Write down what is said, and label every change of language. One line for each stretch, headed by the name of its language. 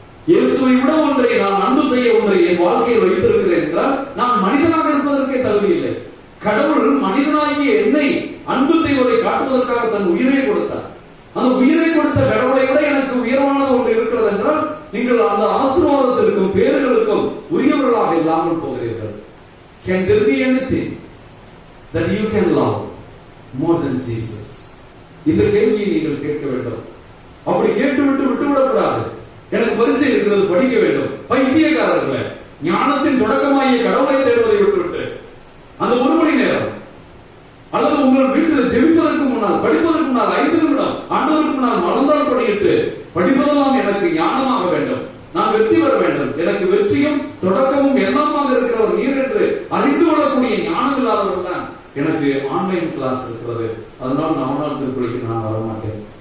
Tamil: இயேசுவை விட ஒன்றை நான் அன்பு செய்ய ஒன்றை என் வாழ்க்கையில் வைத்திருக்கிறேன் என்றால் நான் மனிதனாக இருப்பதற்கே தகுதி இல்லை. கடவுள் மனிதனாகிய என்னை அன்பு செய்வதை காட்டுவதற்காக தன் உயிரை கொடுத்தார். அந்த உயிரை கொடுத்த கடவுளை விட எனக்கு உயர்வானது ஒன்று இருக்கிறது என்றால் நீங்கள் அந்த ஆசீர்வாதத்திற்கும் பேர்களுக்கும் உரியவர்களாக இல்லாமல் போகிறீர்கள்.
English: Can there be anything that you can love more than Jesus?
Tamil: இந்த கேள்வியை நீங்கள் கேட்க வேண்டும். அப்படி கேட்டுவிட்டு விட்டுவிடக்கூடாது. எனக்கு பரிசை இருக்கிறது, படிக்க வேண்டும். பைத்தியக்காரர்களே, ஞானத்தின் தொடக்கமாகிய கடவுளை தேடுவதை விட்டுவிட்டு அந்த 1 மணி நேரம் அல்லது உங்கள் வீட்டில் ஜெபிப்பதற்கு முன்னால், படிப்பதற்கு முன்னால் 5 நிமிடம் ஆண்டவருக்கு முன்னால் மறந்தால் படியிட்டு படிப்பதெல்லாம் எனக்கு ஞானமாக வேண்டும், நான் வெற்றி பெற வேண்டும், எனக்கு வெற்றியும் தொடக்கமும் எல்லாமாக இருக்கிறவர் நீர் என்று அறிந்து கொள்ளக்கூடிய ஞானம் இல்லாதவர்கள் தான் எனக்கு ஆன்லைன் கிளாஸ் இருக்கிறது, அதனால் நவநாள் திருப்பலிக்கு நான் வரமாட்டேன்.